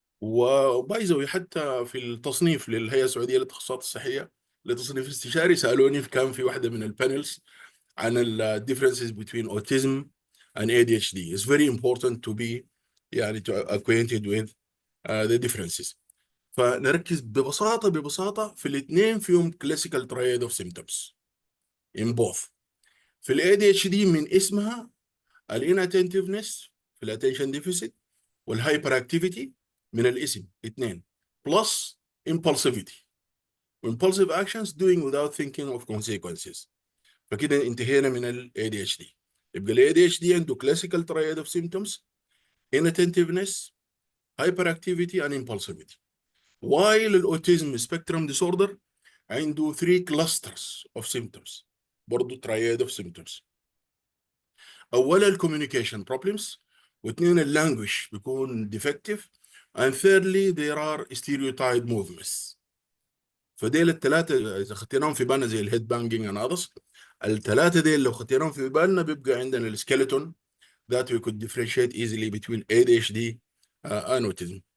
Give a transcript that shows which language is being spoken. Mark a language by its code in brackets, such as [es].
[ar] وبايزوي حتى في التصنيف للهيئه السعوديه للتخصصات الصحيه لتصنيف استشاري سالوني كان في واحده من البانلز عن ال [en] differences between autism and ADHD. It's very important to be يعني to acquainted with the differences. [ar] فنركز ببساطة في الاثنين فيهم [en] classical triad of symptoms in both. في ال ADHD من اسمها inattentiveness في ال attention deficit والhyperactivity [ar] من الاسم اثنين [en] plus impulsivity impulsive actions doing without thinking of consequences. [ar] فكده انتهينا من ال ADHD. يبقى ال ADHD عنده [en] classical triad of symptoms inattentiveness hyperactivity and impulsivity. while ال autism spectrum disorder عنده 3 clusters of symptoms برضه triad of symptoms. أولا الcommunication problems، [ar] واثنين اللانجوج بيكون [en] defective، and thirdly there are stereotype movements. [ar] فديل الثلاثة إذا خديناهم في بالنا زي الهيد بانجينج and others، الثلاثة ديل لو خديناهم في بالنا بيبقى عندنا السكيلتون [en] that we could differentiate easily between ADHD and autism.